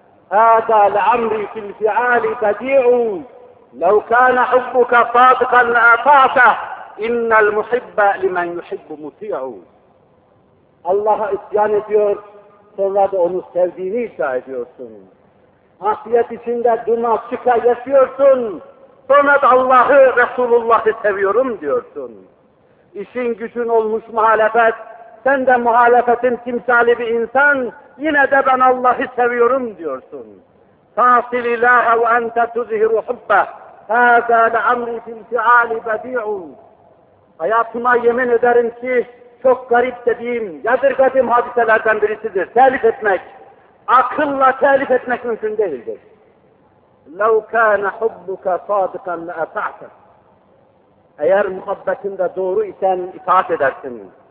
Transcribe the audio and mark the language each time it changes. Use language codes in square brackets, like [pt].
[ar] هَذَا لَعَمْرِي فِي الْفِعَالِ بَدِيعٌ لَوْ كَانَ حُبُّكَ صَادِقًا لَأَطَعْتَهُ اِنَّ الْمُحِبَّ لِمَنْ يُحِبُّ مُتِيعٌ [tr] Allah'a isyan ediyor, sonra da onu sevdiğini iddia ediyorsun. Hasiyet içinde duma çıka yaşıyorsun, sonra da Allah'ı, Resulullah'ı seviyorum diyorsun. İşin gücün olmuş muhalefet, sen de muhalefetin timsali bir insan, yine de ben Allah'ı seviyorum diyorsun. [ar] فَاصِلِ اللّٰهَ وَاَنْتَ تُزْهِرُ حُبَّهُ هَذَا لَعَمْرِ فِي الْفِعَالِ بَدِيعُ [tr] Hayatıma yemin ederim ki, çok garip dediğim, yadırgadığım hadiselerden birisidir. Telif etmek, akılla telif etmek mümkün değildir. [ar] لَوْ كَانَ حُبُّكَ صَادِقًا لَأَطَعْتَ [tr] Eğer muhabbetinde doğru isen itaat edersin.